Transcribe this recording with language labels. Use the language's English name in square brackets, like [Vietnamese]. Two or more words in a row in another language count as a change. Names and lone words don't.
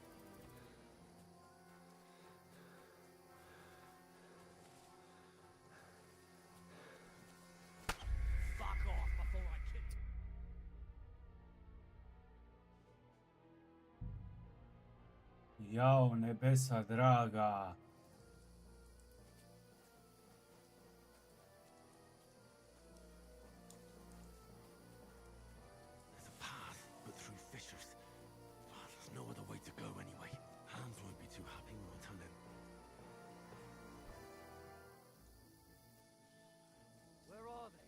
[English] Fuck off before I kill you. [Croatian] Jao, nebesa draga. [English] There's a path, but through fissures. Oh, there's no other way to go anyway. Hans won't be too happy when I tell him. Where are they?